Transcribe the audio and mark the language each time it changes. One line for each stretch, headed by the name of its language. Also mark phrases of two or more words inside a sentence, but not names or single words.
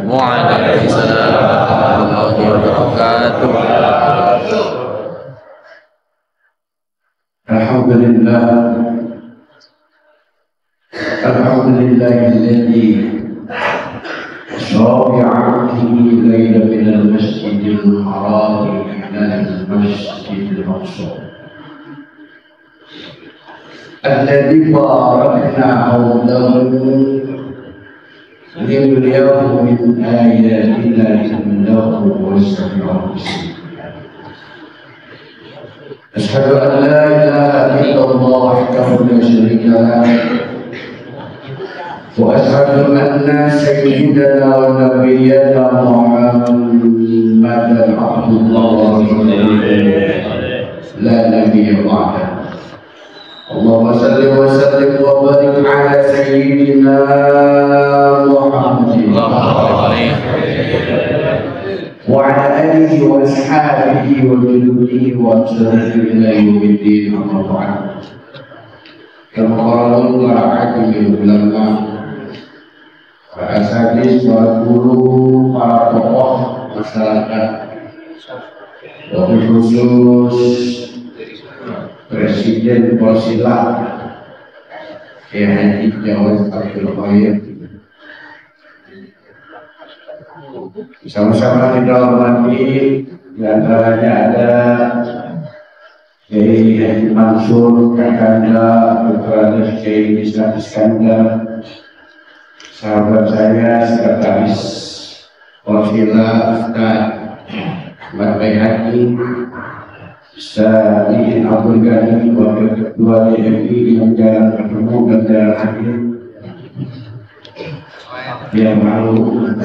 Arabic: وعليكم السلام ورحمة الله وبركاته. الحمد لله الذي شرع عبده ليلا من المسجد الحرام إلى المسجد الأقصى الذي باركنا حوله لنريه من آياتنا إنه هو السميع البصير. أشهد أن لا إله إلا الله وحده لا شريك له وأشهد أن سيدنا ونبينا محمدا عبد الله ورسوله لا نبي بعده. اللهم صل وسلم وبارك على سيدنا محمد وعلى آله وأصحابه وجنوده وأصحابه إلى يوم الدين، أما بعد. كما قال
Indonesian: para ulama, para asatidz, para guru, para tokoh masyarakat,
Arabic: وبالخصوص
Indonesian: Presiden Polsila Haji Jawad Abdul Qayyum, sama-sama kita hormati. Di antaranya ada Kiai Haji Mansur Kakanda, Dr. Kiai Islam Iskandar, sahabat saya Sekretaris Polsila Ustaz Ahmad Bayhaqi, Ustaz Idin Abdul Ghani, Wakil Ketua DPI yang jarang bertemu dan jarang hadir, yang malu.